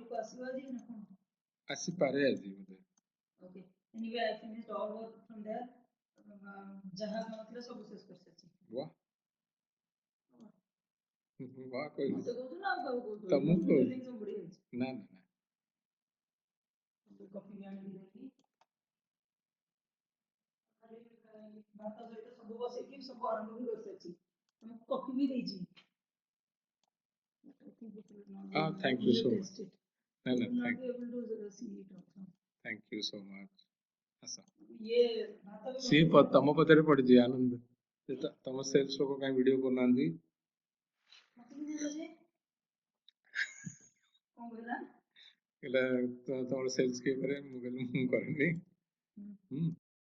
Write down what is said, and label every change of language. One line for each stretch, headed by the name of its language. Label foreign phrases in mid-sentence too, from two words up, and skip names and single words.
Odia: ଆସିବ ଆଜି ନା କଣ? ଆସିପାରେ ଆଜି ବୋଧେ।
English: Okay. Anyway, I finished all work from there.
Odia: ଯାହା କାମ ଥିଲା ସବୁ ଶେଷ କରିସାରିଛି।
Hindi: वाह वाह कोई
Odia: ମତେ କହୁଛୁ ନା ଆଉ କାହାକୁ କହୁଛୁ? ତମକୁ
English: Computer link
Odia: ସବୁ ବଢିଆ ହେଇଛି। ନା ନା ନା କଫି ବି ଆଣିକି ଦେଲି। ଭାତ ସହିତ ସବୁ ବସେଇକି ସବୁ ଆରମ୍ଭ ବି କରିସାରିଛି। ତମକୁ କଫି ବି ଦେଇଛି।
English: thank you so much. No, no, not thank be able to see it also. Thank you so much.
Odia: ଆସ ये भाତ ବି ସିଏ ତମ ପଛରେ ପଡିଯିବେ ଆନନ୍ଦ ତମ ସେଲ୍ସ ଲୋକ କାଇଁ ଭିଡିଓ କରୁନାହାନ୍ତି ମତେ ବି ଦେଲା ଯେ କଣ କହିଲା? କହିଲା ତମର ସେଲ୍ସ କିଏ କରେ ମୁଁ କହିଲି ମୁଁ କରେନି